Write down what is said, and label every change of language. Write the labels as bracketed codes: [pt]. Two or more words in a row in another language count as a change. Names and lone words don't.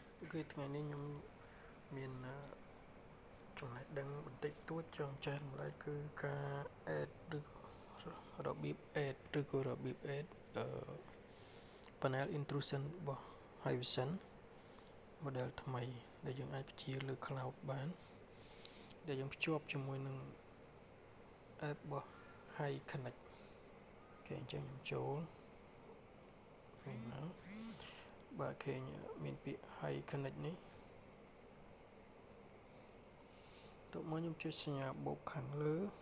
[km] Cáiថ្ងៃនេះខ្ញុំមានចំណេះដឹងបន្តិចតួចចង់ចែករំលែកគឺការ add ឬរបៀប add ឬក៏របៀប [en] add panel intrusion [km] របស់ [en] Intrusion model [km] ថ្មីដែលយើងអាចបញ្ជាលើ cloud បានដែលយើងភ្ជាប់ជាមួយនឹង app របស់ High Connect គេអញ្ចឹងខ្ញុំចូលវិញមកបាទឃើញមានពាក្យ High Connect នេះតោះមកខ្ញុំចុចសញ្ញាបូកខាងលើ